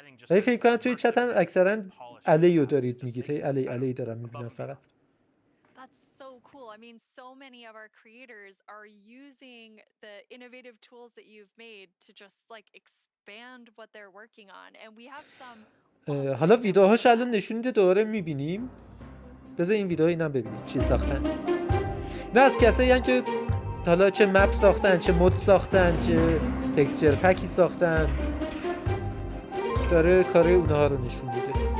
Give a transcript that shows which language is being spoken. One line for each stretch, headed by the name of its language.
Persian: ولی فکر کنم توی چت هم اکثرا علیو دارید میگید، هی علی دارم میبینم فقط.
English: I mean, so many of our creators are using the innovative tools that you've made to just like expand what they're working on, and we have some.
Persian: حالا ویدیوهاش الان نشون میده دوباره میبینیم. بذار این ویدیو اینم ببینیم چی ساختن. نه از کسایی هستن که حالا چه مپ ساختن، چه مود ساختن، چه تکسچر پکی ساختن، داره کار اونها رو نشون میده.